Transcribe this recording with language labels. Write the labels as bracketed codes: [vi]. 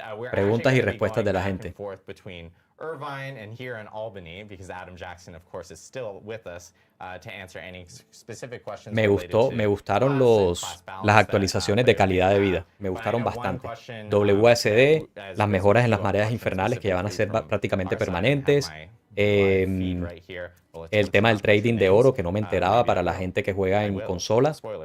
[es] Preguntas y respuestas de la gente. [en] Irvine and here in Albany, because Adam Jackson, of course, is still with us to answer any specific questions. [es] Me gustaron las actualizaciones de calidad de vida. Me gustaron bastante. WSD, las mejoras en las mareas infernales que ya van a ser prácticamente permanentes. El tema del trading de oro que no me enteraba para la gente que juega en consolas.